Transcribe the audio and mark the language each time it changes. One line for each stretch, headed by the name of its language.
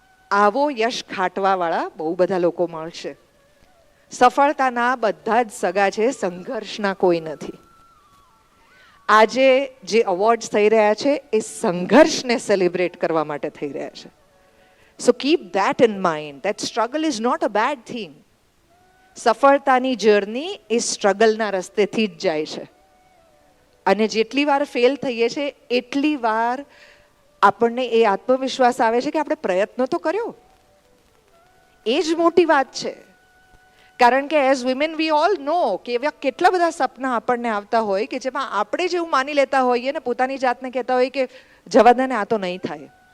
Gujarati: આવો યશ ખાટવાવાળા બહુ બધા લોકો મળશે. સફળતાના બધા જ સગા છે, સંઘર્ષના કોઈ નથી. આજે જે અવોર્ડ્સ થઈ રહ્યા છે એ સંઘર્ષને સેલિબ્રેટ કરવા માટે થઈ રહ્યા છે.
English: So keep that in mind, that struggle is not a bad thing.
Gujarati: સફળતાની જર્ની એ સ્ટ્રગલના રસ્તેથી જ જાય છે. અને જેટલી વાર ફેલ થઈએ છે એટલી વાર આપણને એ આત્મવિશ્વાસ આવે છે કે આપણે પ્રયત્ન તો કર્યો. એ જ મોટી વાત છે. કારણ કે
English: as women we all know
Gujarati: કે એવા કેટલા બધા સપના આપણને આવતા હોય કે જેમાં આપણે જેવું માની લેતા હોઈએ ને પોતાની જાતને કહેતા હોય કે જવા દે ને, આ તો નહીં થાય,